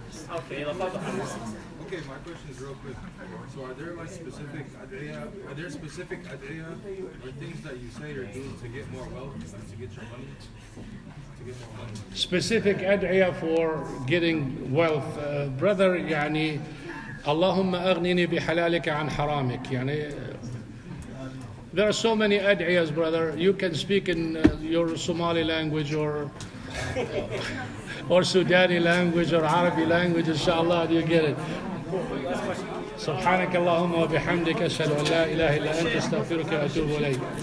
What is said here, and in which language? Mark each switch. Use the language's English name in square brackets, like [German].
[English] Okay, Okay, my question is real quick. So are there like specific ad'iyah, or things that you say or do to get more wealth, to get your money? Specific ad'iyah for getting wealth. Brother, [Arabic] يعني اللهم أغنني بحلالك عن حرامك. [English] يعني there are so many ad'iyahs, brother. You can speak in your Somali language or Sudani language or Arabic language, inshallah, you get it. [Arabic] سبحانك اللهم وبحمدك أشهد أن لا إله إلا أنت أستغفرك وأتوب إليك.